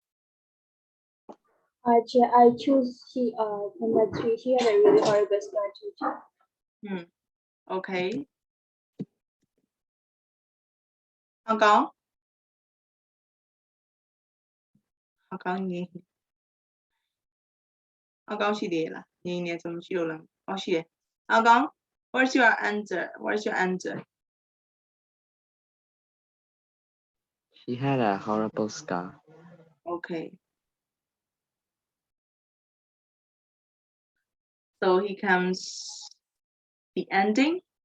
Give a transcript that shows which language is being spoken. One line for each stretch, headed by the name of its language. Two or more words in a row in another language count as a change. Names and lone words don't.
English: I choose number 3. She had a really horrible scar too. Okay. Hong Kong.
Burmese: Hong Kong ငြိမ်ဟောင်ကောင်ရှိသေးလားငြိမ်နေဆိုမရှိလို့လားဟောရှိတယ်ဟောင်ကောင်
English: what's your answer? What's your answer? She had a horrible scar. Okay. So he comes the ending.